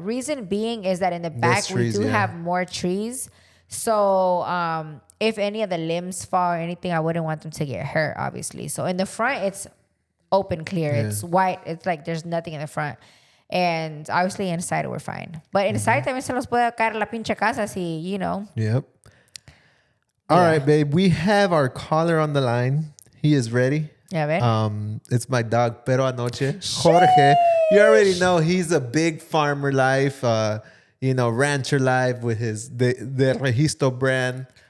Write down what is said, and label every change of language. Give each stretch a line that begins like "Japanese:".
English: Reason being is that in the back, trees, we do yeah. have more trees. So if any of the limbs fall or anything, I wouldn't want them to get hurt, obviously. So in the front, it's open, clear. Yeah. It's white. It's like there's nothing in the front. And obviously inside, we're fine. But inside
Spanish: también se los puede caer la pinche casa si,
English: you know. Yep. All right, babe. We have our caller on the line. He is ready.
Spanish: A ver.
English: It's my dog, Pero Anoche. Jorge. You already know he's a big farmer life, rancher life with the Registro brand.